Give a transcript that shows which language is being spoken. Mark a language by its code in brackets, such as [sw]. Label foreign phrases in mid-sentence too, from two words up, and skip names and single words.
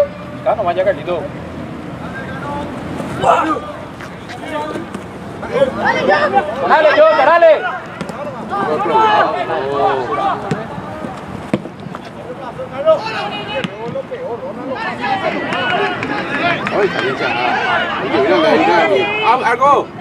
[es] Ah, nomás ya, Carlito. Dale, yo, dale. [vi] Ôi, thằng cha. Cái gì đó này. [es] Algo.